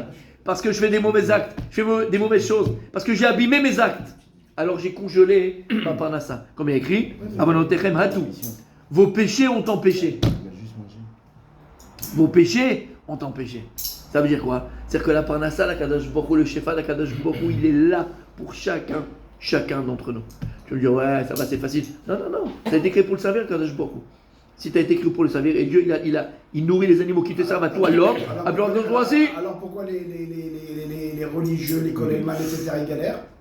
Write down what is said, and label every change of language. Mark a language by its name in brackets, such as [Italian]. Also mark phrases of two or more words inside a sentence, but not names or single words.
[French] Parce que je fais des mauvais actes, je fais des mauvaises choses, parce que j'ai abîmé mes actes. Alors j'ai congelé ma Parnassa. Comme il est écrit, [Hebrew] עוונותיכם הטו. [French] Vos péchés ont empêché. Vos péchés ont empêché. Ça veut dire quoi? C'est-à-dire que la Parnassa, la Kadosh Baruch Hu, le Shefa, la Kadosh Baruch Hu, il est là pour chacun d'entre nous. Tu me dis, ouais, ça va, c'est facile. Non. Ça a été créé pour le servir, Kadosh Baruch Hu. Si tu as été créé pour le servir, et Dieu, il nourrit les animaux qui te servent à toi, l'homme, à toi aussi. Alors pourquoi les religieux, les Kohelman, etc., ils galèrent?